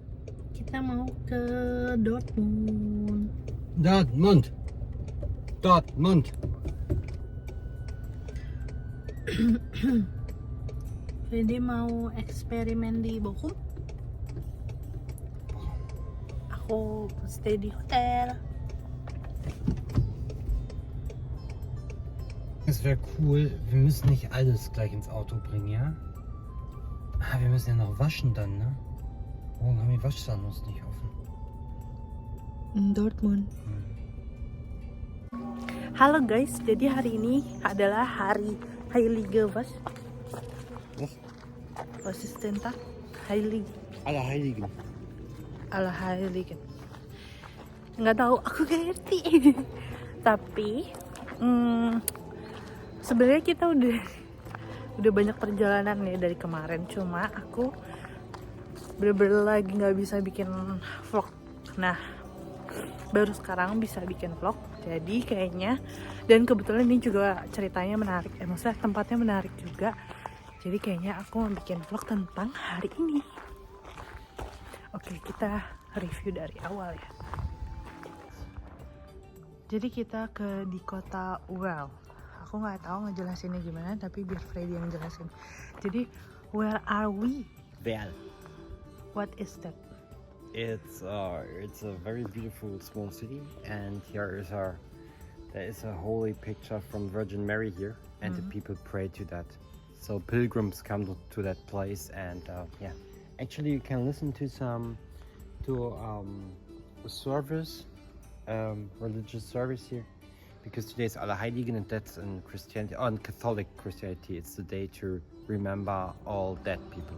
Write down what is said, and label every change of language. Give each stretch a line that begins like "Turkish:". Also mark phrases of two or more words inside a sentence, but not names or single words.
Indonesian: Kita mau ke Dortmund. Dortmund. Jadi mau eksperimen di Bochum. Aku stay di hotel.
German: Es wäre cool, wir müssen nicht alles gleich ins Auto bringen, ja? Wir müssen ja noch waschen dann, ne? Morgen haben die Waschsalons nicht offen. Dortmund.
Indonesian: Halo guys, jadi hari ini adalah hari
German: Heilige was? Was ist denn Tag? Heilig. Allerheiligen. Allerhieligen.
Indonesian: Nggak tahu, aku gak ngerti. Tapi sebenarnya kita udah banyak perjalanan nih dari kemarin. Cuma aku bener-bener lagi nggak bisa bikin vlog. Nah, baru sekarang bisa bikin vlog. Jadi kayaknya, dan kebetulan ini juga ceritanya menarik. Maksudnya tempatnya menarik juga. Jadi kayaknya aku mau bikin vlog tentang hari ini. Oke, kita review dari awal ya. Jadi kita di kota Werl. Aku nggak tahu ngejelasinnya gimana, tapi biar Freddy yang jelasin. Jadi,
English: where are we? Werl. What is that? It's a very beautiful small city, and there is a holy picture from Virgin Mary here, and the people pray to that. So pilgrims come to that place, and yeah, actually you can listen to a service, religious service here, because today is Allerheiligen, and that's in Christianity, in Catholic Christianity, it's the day to remember all dead people.